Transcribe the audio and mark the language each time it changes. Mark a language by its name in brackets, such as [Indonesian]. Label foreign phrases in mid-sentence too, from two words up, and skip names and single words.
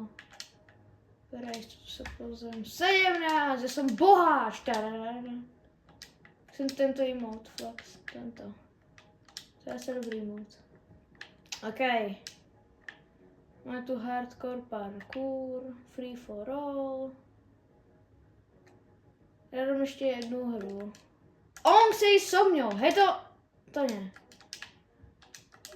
[Slovak] Teraz tu sa pozriem. 17! Ja som boháč! Chcem tento emote, flex. Tento. To je asi dobrý emote. OK. Máme tu [English] hardcore parkour, free for all. [Slovak] Ja dám ešte jednu hru. On chce ísť so mňou, hej to nie.